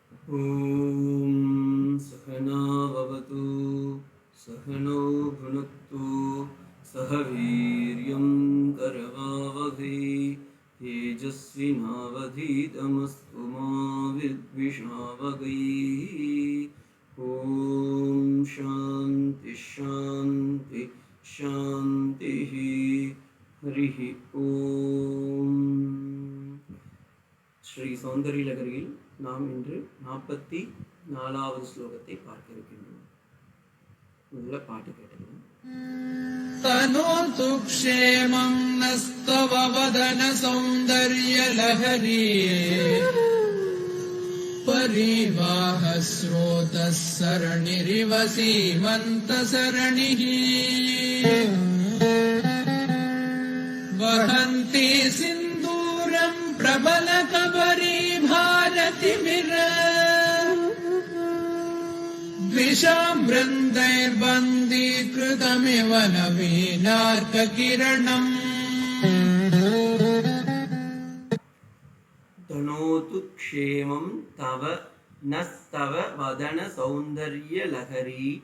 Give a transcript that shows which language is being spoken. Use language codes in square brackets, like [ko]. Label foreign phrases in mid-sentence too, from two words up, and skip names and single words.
[sa] ॐ सहना भवतु सहनौ भुनक्तु सह वीर्यं करवावहै तेजस्विनावधीतमस्तु मा विद्विषावहै। ॐ शान्ति शान्ति शान्तिः। हरिः ॐ। [ta] ஸ்ரீ சௌந்தர்யலகரியில் நாம் இன்று 44வது ஸ்லோகத்தை பார்க்க இருக்கின்றோம். முதல்ல பாட்டு கேட்டுக்கலாம். [sa] तनोतु क्षेमं नस्तव वदन सौन्दर्यलहरी परिवाह स्रोतः सरणिरिव सीमन्त सरणिः वहन्ती सिन्दूरं प्रबल कबरी भारतिमिर द्विषामृन्दैर्बन्दीकृतमिव नवीनार्ककिरणम् तनोतु क्षेमं तव नस्तव वदन सौन्दर्यलहरी